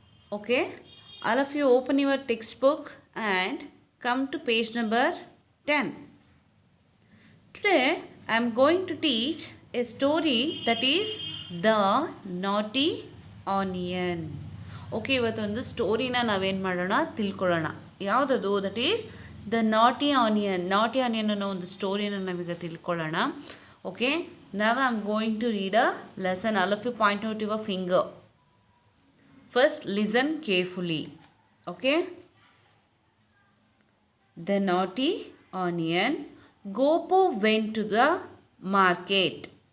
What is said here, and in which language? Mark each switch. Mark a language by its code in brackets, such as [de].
[en] Okay, all of you open your textbook and come to page number 10. Today I am going to teach a story that is The Naughty Onion. [kn] Okay ಇವತ್ತೊಂದು ಸ್ಟೋರಿನ ನಾವೇನು ಮಾಡೋಣ ತಿಳ್ಕೊಳ್ಳೋಣ. ಯಾವುದದು? [en] That is the ನಾಟಿ onion. [kn] ನಾಟಿ onion ಅನ್ನೋ ಒಂದು ಸ್ಟೋರಿನ ನಾವೀಗ ತಿಳ್ಕೊಳ್ಳೋಣ. [en] Okay, now I am going to read a lesson. All of you point out your finger. First listen carefully. Okay. The naughty onion. Gopu went to the market.